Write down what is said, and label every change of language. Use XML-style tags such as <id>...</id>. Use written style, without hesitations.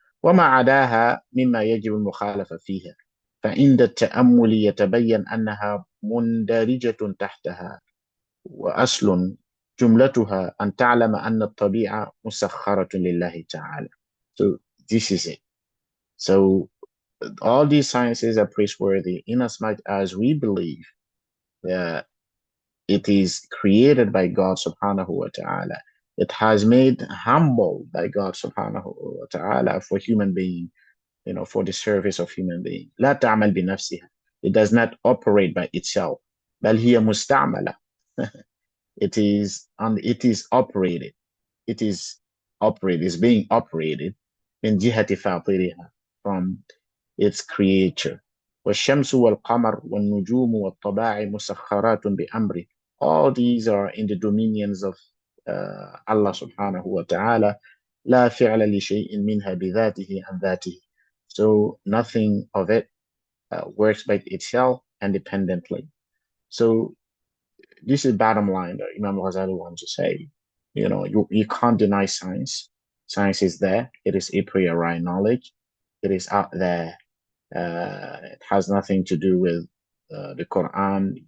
<ar>وما عداها مما يجب المخالفة فيها فعند التأمل يتبين أنها مندرجة تحتها وأصل جملتها أن تعلم أن الطبيعة مسخرة لله تعالى.</ar> <en>So this is it. So all these sciences are praiseworthy in as much as we believe that it is created by God subhanahu wa ta'ala. It has made humble by God subhanahu wa ta'ala for human being, for the service of human being.</en> <ar>لا تعمل بنفسها.</ar> <en>It does not operate by itself.</en> <ar>بل هي مستعملة.</ar> <en>It is operated. It is operated. It's being operated</en> <ar>من جهة فاطرها,</ar> <en>from its creator.</en> <ar>والشمس والقمر والنجوم والطباع مسخرات بأمره.</ar> <en>All these are in the dominions of Allah subhanahu wa ta'ala.</en> <ar>لا فعل لشيء منها بذاته عن ذاته.</ar> <en>So nothing of it works by itself independently. So this is bottom line that Imam Ghazali wants to say. You can't deny science. Science is there. It is a priori knowledge. It is out there. It has nothing to do with the Quran.</en>